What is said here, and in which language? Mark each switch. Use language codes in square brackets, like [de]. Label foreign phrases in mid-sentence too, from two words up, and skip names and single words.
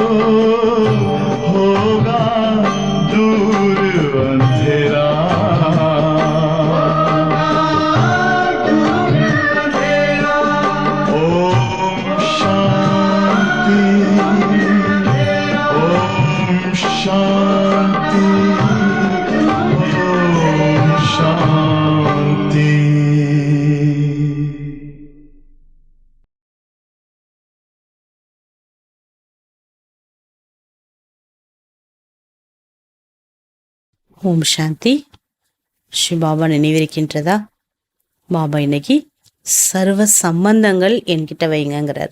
[hi] होगा दूर अंधेरा ओम शांति शांति ओम शांति। [ta] ஓம் சாந்தி. ஸ்ரீ பாபா நினைவிருக்கின்றதா? பாபா இன்னைக்கு சர்வ சம்பந்தங்கள் என்கிட்ட வைங்கிறார்.